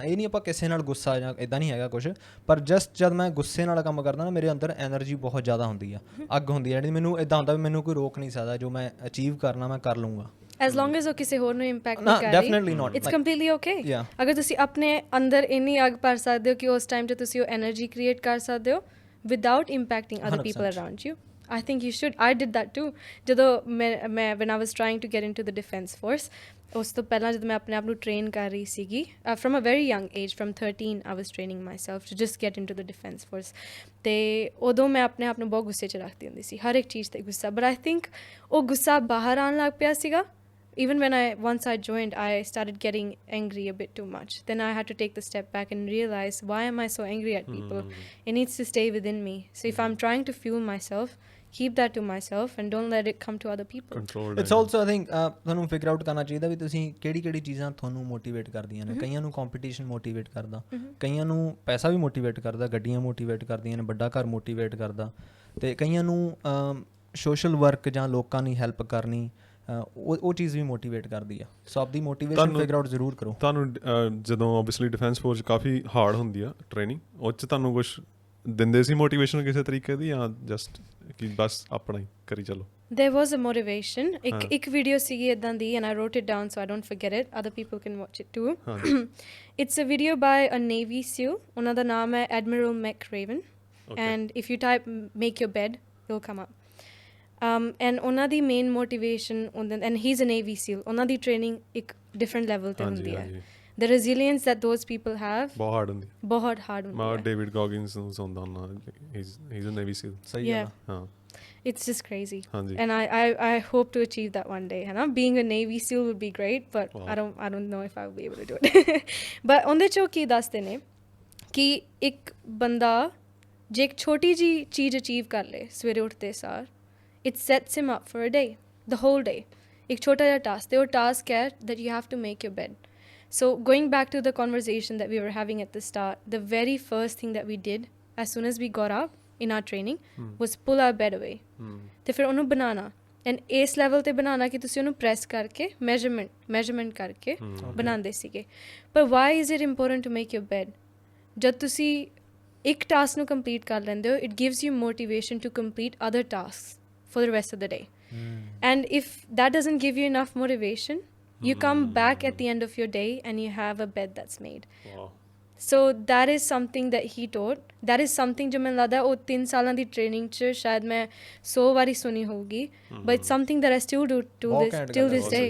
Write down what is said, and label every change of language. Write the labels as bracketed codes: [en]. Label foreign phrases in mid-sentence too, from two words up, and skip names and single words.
[pa] ਇਹ ਨਹੀਂ ਆਪਾਂ ਕਿਸੇ ਨਾਲ ਗੁੱਸਾ ਜਾਂ ਇੱਦਾਂ ਨਹੀਂ ਹੈਗਾ ਕੁਛ, ਪਰ ਜਸਟ ਜਦ ਮੈਂ ਗੁੱਸੇ ਨਾਲ ਕੰਮ ਕਰਦਾ ਨਾ, ਮੇਰੇ ਅੰਦਰ ਐਨਰਜੀ ਬਹੁਤ ਜ਼ਿਆਦਾ ਹੁੰਦੀ ਆ, ਅੱਗ ਹੁੰਦੀ ਹੈ ਜਿਹੜੀ ਮੈਨੂੰ ਇੱਦਾਂ ਹੁੰਦਾ ਵੀ ਮੈਨੂੰ ਕੋਈ ਰੋਕ ਨਹੀਂ ਸਕਦਾ, ਜੋ ਮੈਂ ਅਚੀਵ ਕਰਨਾ ਮੈਂ ਕਰ ਲਊਂਗਾ। [en] as long as [pa] ਉਹ ਕਿਸੇ ਹੋਰ ਨੂੰ ਇੰਪੈਕਟ ਨਾ ਨਹੀਂ ਕਰ ਰਹੀ [en] definitely not it's completely okay Yeah. [pa] ਅਗਰ ਤੁਸੀਂ ਆਪਣੇ ਅੰਦਰ ਇੰਨੀ ਅੱਗ ਭਰ ਸਕਦੇ ਹੋ ਕਿ ਉਸ ਟਾਈਮ 'ਤੇ ਤੁਸੀਂ ਉਹ [en] energy create [pa] ਕਰ ਸਕਦੇ ਹੋ [en] without impacting other people around you I think you should. I did that too. [pa] ਜਦੋਂ ਮੈਂ [en] when I was trying to get into the defence force, [pa] ਉਸ ਤੋਂ ਪਹਿਲਾਂ ਜਦੋਂ ਮੈਂ ਆਪਣੇ ਆਪ ਨੂੰ ਟ੍ਰੇਨ ਕਰ ਰਹੀ ਸੀਗੀ [en] from a very young age, from 13 I was training myself to just get into the defence force. [pa] ਤੇ ਉਦੋਂ ਮੈਂ ਆਪਣੇ ਆਪ ਨੂੰ ਬਹੁਤ ਗੁੱਸੇ 'ਚ ਰੱਖਦੀ ਹੁੰਦੀ ਸੀ ਹਰ ਇੱਕ ਚੀਜ਼ 'ਤੇ ਗੁੱਸਾ, [en] but I think [pa] ਉਹ ਗੁੱਸਾ ਬਾਹਰ ਆਉਣ ਲੱਗ ਪਿਆ ਸੀਗਾ. [en] Even when once I joined, I started getting angry a bit too much. Then I had to take the step back and realize, why am I so angry at people? It needs to stay within me. So if I'm trying to fuel myself, keep that to myself and don't let it come to other people. it's also I think [pa] ਤੁਹਾਨੂੰ [en] figure out [pa] ਕਰਨਾ ਚਾਹੀਦਾ ਵੀ ਤੁਸੀਂ ਕਿਹੜੀ ਚੀਜ਼ਾਂ ਤੁਹਾਨੂੰ ਮੋਟੀਵੇਟ ਕਰਦੀਆਂ ਨੇ. ਕਈਆਂ ਨੂੰ ਕੰਪੀਟੀਸ਼ਨ ਮੋਟੀਵੇਟ ਕਰਦਾ, ਕਈਆਂ ਨੂੰ ਪੈਸਾ ਵੀ ਮੋਟੀਵੇਟ ਕਰਦਾ, ਗੱਡੀਆਂ ਮੋਟੀਵੇਟ ਕਰਦੀਆਂ ਨੇ, ਵੱਡਾ ਘਰ ਮੋਟੀਵੇਟ ਕਰਦਾ, ਤੇ ਕਈਆਂ ਨੂੰ [en] social work [pa] ਜਾਂ ਲੋਕਾਂ ਦੀ ਹੈਲਪ ਕਰਨੀ ਉਹ ਚੀਜ਼ ਵੀ ਮੋਟੀਵੇਟ ਕਰਦੀ ਆ. ਸੋ ਆਪਦੀ [en] motivation figure out [pa] ਜ਼ਰੂਰ ਕਰੋ. ਤੁਹਾਨੂੰ ਜਦੋਂ [en] obviously defence force [pa] ਕਾਫੀ ਹਾਰਡ ਹੁੰਦੀ ਆ ਟ੍ਰੇਨਿੰਗ, ਉਹ 'ਚ ਤੁਹਾਨੂੰ ਕੁਛ ਦਿੰਦੇ ਸੀ ਮੋਟੀਵੇਸ਼ਨ ਕਿਸੇ ਤਰੀਕੇ ਦੀ ਜਾਂ ਜਸਟ ਕਿ ਬਸ ਆਪਣਾ ਹੀ ਕਰੀ ਚਲੋ? [en] There was a motivation. [pa] ਇੱਕ ਵੀਡੀਓ ਸੀਗੀ ਇੱਦਾਂ ਦੀ [en] and I wrote it down so I don't forget it. Other people can watch it too. It's a video by a Navy SEAL. [pa] ਉਹਨਾਂ ਦਾ ਨਾਮ ਹੈ Admiral McRaven. [en] And if you type make your bed, it'll come up. And [pa] ਉਹਨਾਂ ਦੀ ਮੇਨ ਮੋਟੀਵੇਸ਼ਨ [en] and he's a Navy SEAL. [pa] ਉਹਨਾਂ ਦੀ ਟ੍ਰੇਨਿੰਗ ਇੱਕ [en] different level [pa] 'ਤੇ ਹੁੰਦੀ ਹੈ. [en] The resilience that those people have [pa] ਬਹੁਤ ਹਾਰਡ ਹੁੰਦੀ ਹੈ. ਡੇਵਿਡ ਗੌਗਿਨਸ ਨੂੰ ਸੁਣਦਾ ਹੁੰਦਾ, [en] he's a Navy SEAL. [pa] ਸਹੀ ਹੈ. ਹਾਂ, [en] it's just crazy. And I hope to achieve that one day, [pa] है ना? [en] Being a Navy SEAL would be great, but I don't know if I will be able to do it. [pa] But ਉਹਦੇ 'ਚੋਂ ਕੀ ਦੱਸਦੇ ਨੇ ਕਿ ਇੱਕ ਬੰਦਾ ਜੇ ਇੱਕ ਛੋਟੀ ਜਿਹੀ ਚੀਜ਼ ਅਚੀਵ ਕਰ ਲੇ ਸਵੇਰੇ ਉੱਠਦੇ ਸਾਰ, [en] it sets him up for a day, the whole day. [pa] ਇੱਕ ਛੋਟਾ ਜਿਹਾ ਟਾਸਕ, ਤੇ ਉਹ ਟਾਸਕ ਹੈ [en] that you have to make your bed. So going back to the conversation that we were having at the start, the very first thing that we did as soon as we got up in our training was pull our bed away. [pa] ਤੇ ਫਿਰ ਉਹਨੂੰ ਬਣਾਉਣਾ, ਐਂਡ ਇਸ ਲੈਵਲ 'ਤੇ ਬਣਾਉਣਾ ਕਿ ਤੁਸੀਂ ਉਹਨੂੰ ਪ੍ਰੈਸ ਕਰਕੇ ਮੈਜ਼ਰਮੈਂਟ ਕਰਕੇ ਬਣਾਉਂਦੇ ਸੀਗੇ. [en] ਪਰ why is it important to make your bed? [pa] ਜਦ ਤੁਸੀਂ ਇੱਕ ਟਾਸਕ ਨੂੰ ਕੰਪਲੀਟ ਕਰ ਲੈਂਦੇ ਹੋ, [en] it gives you motivation to complete other task for the rest of the day. And if that doesn't give you enough motivation, you come back at the end of your day and you have a bed that's made. wow. So that is something that he taught. That is something [pa] ਜੋ ਮੈਨੂੰ ਲੱਗਦਾ ਉਹ 3 ਸਾਲਾਂ ਦੀ ਟ੍ਰੇਨਿੰਗ 'ਚ ਸ਼ਾਇਦ ਮੈਂ 100 ਵਾਰੀ ਸੁਣੀ ਹੋਊਗੀ, [en] but it's something that I still do till this day.